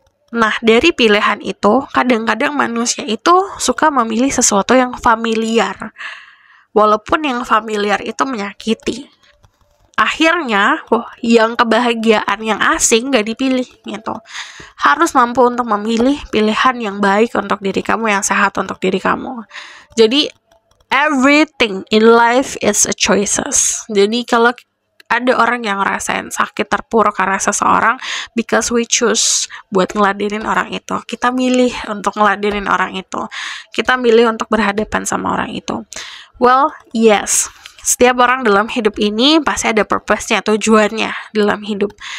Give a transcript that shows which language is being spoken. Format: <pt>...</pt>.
<id>Nah, dari pilihan itu, kadang-kadang manusia itu suka memilih sesuatu yang familiar. Walaupun yang familiar itu menyakiti. Akhirnya, yang kebahagiaan yang asing gak dipilih gitu. Harus mampu untuk memilih pilihan yang baik untuk diri kamu, yang sehat untuk diri kamu. Jadi,</id> <en>everything in life is a choices.</en> <id>Jadi, kalau ada orang yang ngerasain sakit terpuruk karena seseorang,</id> <en>because we choose</en> <id>buat ngeladenin orang itu. Kita milih untuk ngeladenin orang itu. Kita milih untuk berhadapan sama orang itu.</id> <en>Well, yes.</en> <id>Setiap orang dalam hidup ini pasti ada purpose-nya, tujuannya dalam hidup.</id>